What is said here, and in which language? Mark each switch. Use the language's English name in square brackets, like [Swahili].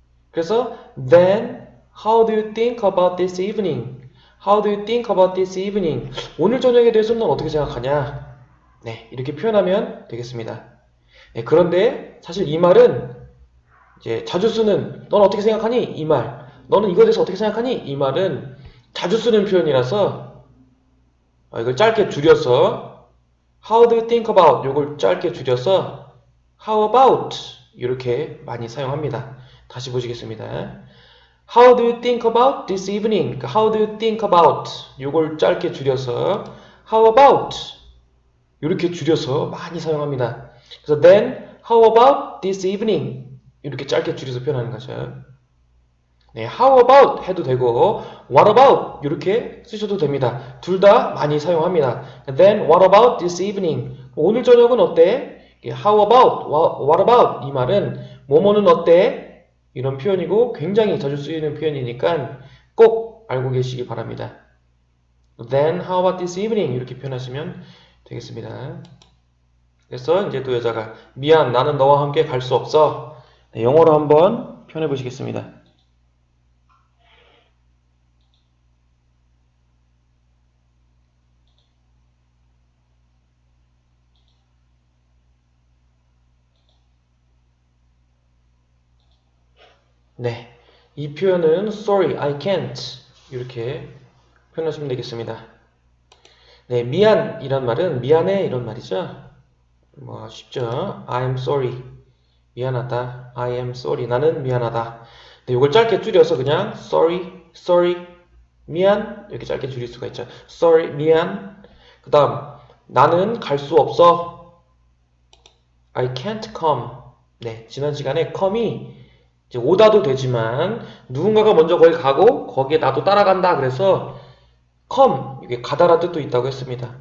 [Korean] 그래서 [English] then how do you think about this evening? How do you think about this evening? [Korean] 오늘 저녁에 대해서는 넌 어떻게 생각하냐? 네, 이렇게 표현하면 되겠습니다. 네, 그런데 사실 이 말은 이제 자주 쓰는 넌 어떻게 생각하니? 이 말. 너는 이거에 대해서 어떻게 생각하니? 이 말은 자주 쓰는 표현이라서 이걸 짧게 줄여서 [English] How do you think about? [Korean] 이걸 짧게 줄여서 [English] How about? [Korean] 이렇게 많이 사용합니다. 다시 보시겠습니다. [English] How do you think about this evening? How do you think about? [Korean] 이걸 짧게 줄여서 [English] How about? [Korean] 이렇게 줄여서 많이 사용합니다. 그래서 [English] then How about this evening? [Korean] 이렇게 짧게 줄여서 표현하는 거죠. 네, [English] how about [Korean] 해도 되고 [English] what about [Korean] 이렇게 쓰셔도 됩니다. 둘 다 많이 사용합니다. [English] Then what about this evening? [Korean] 오늘 저녁은 어때? [English] How about? What about? [Korean] 이 말은 뭐뭐는 어때? 이런 표현이고 굉장히 자주 쓰이는 표현이니까 꼭 알고 계시기 바랍니다. [English] Then how about this evening? [Korean] 이렇게 표현하시면 되겠습니다. 그래서 이제 또 여자가 미안 나는 너와 함께 갈 수 없어. 네, 영어로 한번 표현해 보시겠습니다. 네, 이 표현은 [English] sorry, I can't [Korean] 이렇게 표현하시면 되겠습니다. 네, 미안 이란 말은 미안해 이런 말이죠. 뭐 쉽죠? [English] I'm sorry, [Korean] 미안하다. [English] I am sorry, [Korean] 나는 미안하다. 네, 이걸 짧게 줄여서 그냥 sorry, 미안 이렇게 짧게 줄일 수가 있죠. sorry, 미안. 그 다음 나는 갈 수 없어. [English] I can't come. [Korean] 네, 지난 시간에 come이 이제 오다도 되지만 누군가가 먼저 거기 가고 거기에 나도 따라간다 그래서 come 이게 가다라는 뜻도 있다고 했습니다.